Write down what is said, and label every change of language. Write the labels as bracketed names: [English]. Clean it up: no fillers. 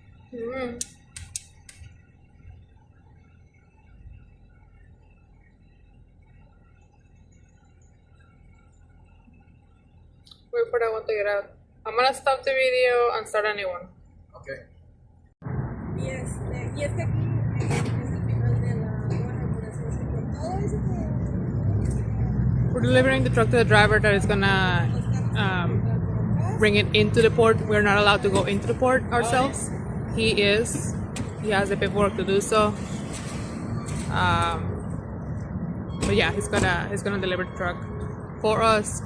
[English] Mm. Wait for that one to get out. I'm gonna stop the video and start a new one. Okay. [Spanish] Y es que aquí es el final de la bueno, por así decirlo. Todo eso que [English] We're delivering the truck to the driver that is gonna bring it into the port. We're not allowed to go into the port ourselves. He is. He has the paperwork to do so. But yeah, he's gonna deliver the truck for us.